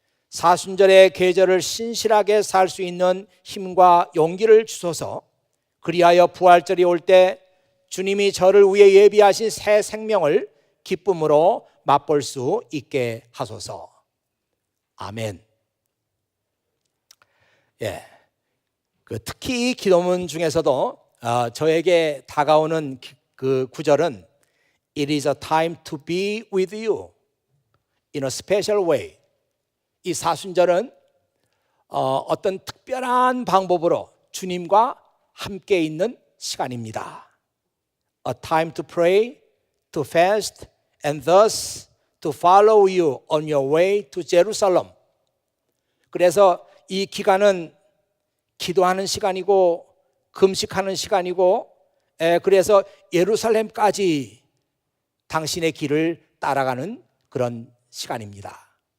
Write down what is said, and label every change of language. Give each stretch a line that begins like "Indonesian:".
Korean: 사순절의 계절을 신실하게 살 수 있는 힘과 용기를 주소서. 그리하여 부활절이 올 때 주님이 저를 위해 예비하신 새 생명을 기쁨으로 맛볼 수 있게 하소서. 아멘. 특히 이 기도문 중에서도 저에게 다가오는 그 구절은
English: It is a time to be with you in a special way.
Korean: 이 사순절은 어떤 특별한 방법으로 주님과 함께 있는 시간입니다.
English: A time to pray, to fast, and thus to follow you on your way to Jerusalem.
Korean: 그래서 이 기간은 기도하는 시간이고 금식하는 시간이고, 그래서 예루살렘까지 당신의 길을 따라가는 그런 시간입니다.